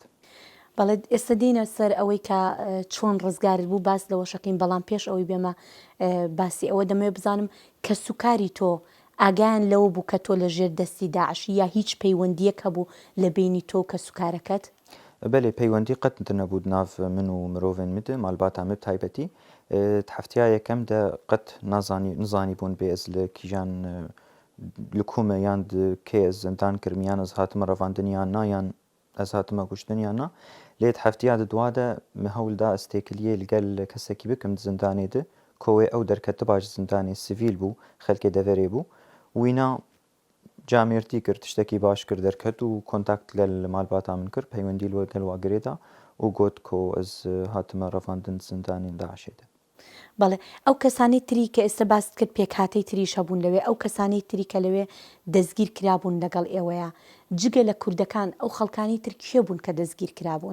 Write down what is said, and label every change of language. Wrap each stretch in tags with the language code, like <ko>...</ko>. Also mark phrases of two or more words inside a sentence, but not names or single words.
<ckb>بەڵێ ئێستا دینە سەر ئەوەی کە چۆن ڕزگارت بوو باس لەوە شەکەین، بەڵام پێش ئەوەی بێمە باسی ئەوە دەمەوێت بزانم کە سوکاری تۆ ئاگیان لەوە بوو کە تۆ لە ژێر دەستی داعشی یا هیچ پەیوەندیەک هەبوو لە بینی تۆ کە سوکارەکەت؟</ckb> <ku>بەێ پەیوەندی قەت نەبوو ناو من و مرۆڤێن مدە مالباتە مە تایبەتی هەفتیا یەکەمدا قەت نزانی بوون بێ ئەز لە کیژان li ku me yan kê ez zindan kirim yan ez hatime revandiniyan na yan ez hatime kuştiniyan na lê heftiya di dwa de me hewl da ez têkiliyê li gel kesekî bikim di zindanê de ku wê ew derketiba ji zindanê sivîl bû xelkê deverê bû wîna جامێرتی کرد شتێکی باش کرد دەرکەوت و کۆنتاکت لە مالباتا من کرد پەیوەندی لۆ دەلواگرێدا و گوت کۆ ئەس هاتمە ڕەڤاندن زندانی داعشێدا.</ku> <ckb>بەڵێ ئەو کەسانی تری کە ئێستا باست کرد پێکهاتەی تریش هەبوون لەوێ ئەو کەسانی تری کە لەوێ دەستگیر کرابوون لەگەڵ ئێوەیە جگە لە کوردەکان ئەو خەڵکانی تر کێ بوون کە دەستگیر کرابوون؟</ckb>